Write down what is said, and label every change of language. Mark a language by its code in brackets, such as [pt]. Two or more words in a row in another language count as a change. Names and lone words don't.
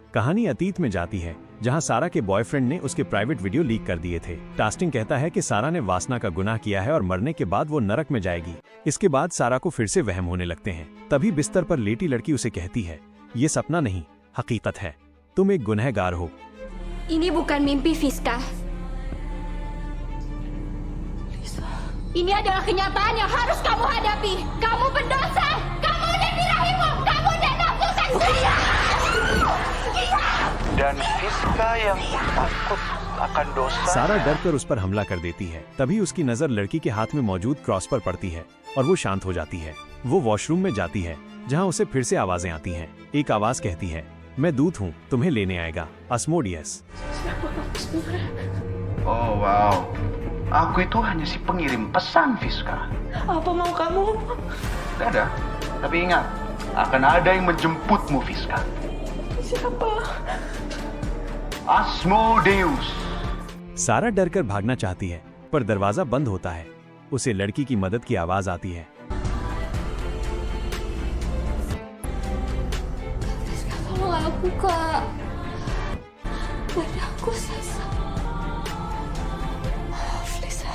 [hi] कहानी अतीत में जाती है जहां सारा के बॉयफ्रेंड ने उसके [en] private video [hi] लीक कर दिए थे। टास्टिंग कहता है कि सारा ने वासना का गुनाह किया है और मरने के बाद वो नरक में जाएगी। इसके बाद सारा को फिर से वहम होने लगते हैं। तभी बिस्तर पर लेटी लड़की उसे कहती है, ये सपना नहीं, हकीकत है, तुम एक गुनहगार हो। [id] Ini bukan mimpi, Fiska. Ini adalah kenyataan yang harus kamu hadapi. Kamu berdosa. Kamu dan birahimu. Kamu dan nafsu seksnya. Dan Fiska yang takut akan dosa. [hi] सारा डर कर उस पर हमला कर देती है। तभी उसकी नजर लड़की के हाथ में मौजूद क्रॉस पर पड़ती है और वो शांत हो जाती है। वो वॉशरूम में जाती है जहां उसे फिर से आवाजें आती हैं। एक आवाज कहती है, मैं दूत हूँ, तुम्हें लेने आएगा, अस्मोडियस। [id] Oh wow, aku itu hanya si pengirim pesan, Fiska. Apa mau kamu? Gak ada, tapi ingat, akan ada yang menjemputmu, Fiska. Siapa? Asmodeus. [hi] सारा डर कर भागना चाहती है पर दरवाजा बंद होता है। उसे लड़की की मदद की आवाज आती है। [id] Tolong aku, Kak. Badanku sesat. Maaf, Lisa.